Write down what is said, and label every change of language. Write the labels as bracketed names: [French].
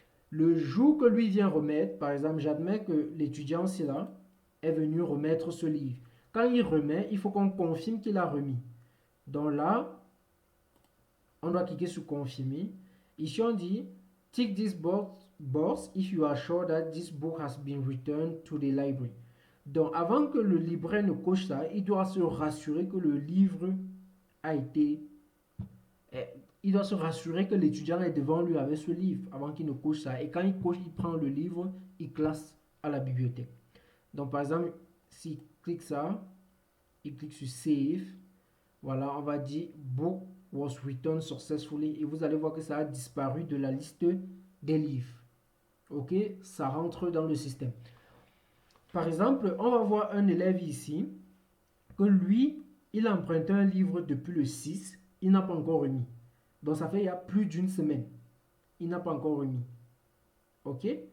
[French] Le jour que lui vient remettre, par exemple, j'admets que l'étudiant, c'est là, est venu remettre ce livre. Quand il remet, il faut qu'on confirme qu'il a remis. Donc là, on doit cliquer sur confirmer. Ici, on dit [English] tick this box if you are sure that this book has been returned to the library. [French] Donc, avant que le libraire ne coche ça, il doit se rassurer que le livre a été. Il doit se rassurer que l'étudiant est devant lui avec ce livre avant qu'il ne coche ça. Et quand il coche, il prend le livre, il classe à la bibliothèque. Donc, par exemple, s'il clique ça, il clique sur Save. Voilà, on va dire [English] Book was returned successfully. [French] Et vous allez voir que ça a disparu de la liste des livres. Ok, ça rentre dans le système. Par exemple, on va voir un élève ici que lui, il a emprunté un livre depuis le 6, il n'a pas encore remis. Donc ça fait il y a plus d'une semaine. Il n'a pas encore remis. Ok?